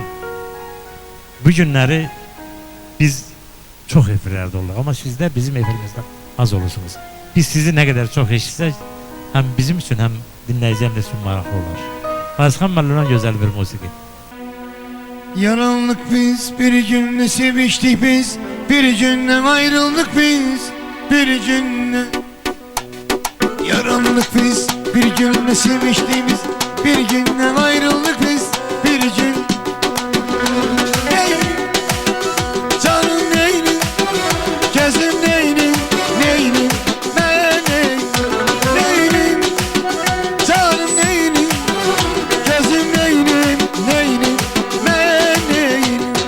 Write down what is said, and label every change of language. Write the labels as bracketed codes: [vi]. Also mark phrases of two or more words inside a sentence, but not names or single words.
[az] Bu günləri biz çox efirlərdə olduq, amma siz də bizim efirimizdən az olursunuz. Biz sizi nə qədər çox eşitsək, həm bizim üçün, həm dinləyicəm də üçün maraqlı olar. Fazxan Məllundan gözəl bir musiqi. [tr] Yaranlık biz, bir günle seviştik biz, bir günle ayrıldık biz, bir günle. Yaranlık biz, bir günle seviştik biz, bir günle ayrıldık biz, bir gün. Neyim, canım neyim, gözüm neyim, neyim, ben neyim, canım neyim, gözüm neyim, neyim, ben neyim.